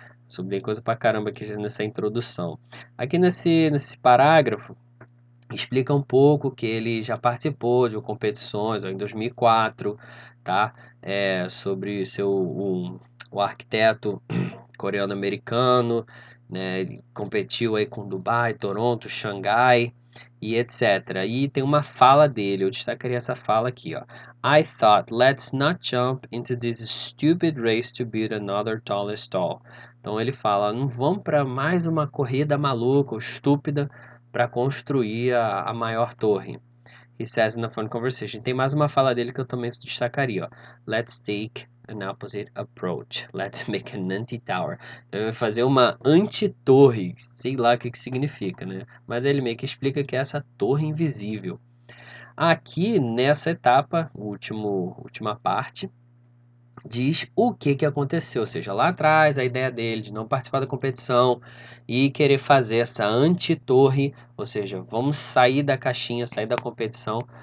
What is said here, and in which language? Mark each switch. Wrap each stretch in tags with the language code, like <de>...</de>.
<pt>Subi coisa pra caramba aqui nessa introdução. Aqui nesse parágrafo, explica um pouco que ele já participou de competições ó, em 2004, tá? Sobre o arquiteto coreano-americano, né? Ele competiu aí com Dubai, Toronto, Xangai e etc. E tem uma fala dele, eu destacaria essa fala aqui, ó.</pt> <en>I thought, let's not jump into this stupid race to build another tallest tall.</en> <pt>Então ele fala, não vamos para mais uma corrida maluca ou estúpida para construir a maior torre.</pt> <en>He says in a phone conversation.</en> <pt>Tem mais uma fala dele que eu também destacaria, ó.</pt> <en>Let's take an opposite approach. Let's make an anti-tower.</en> <pt>Ele vai fazer uma anti-torre, sei lá o que que significa, né? Mas ele meio que explica que é essa torre invisível. Aqui nessa etapa, última parte, diz o que que aconteceu, ou seja, lá atrás a ideia dele de não participar da competição e querer fazer essa anti-torre, ou seja, vamos sair da caixinha, sair da competição.</pt>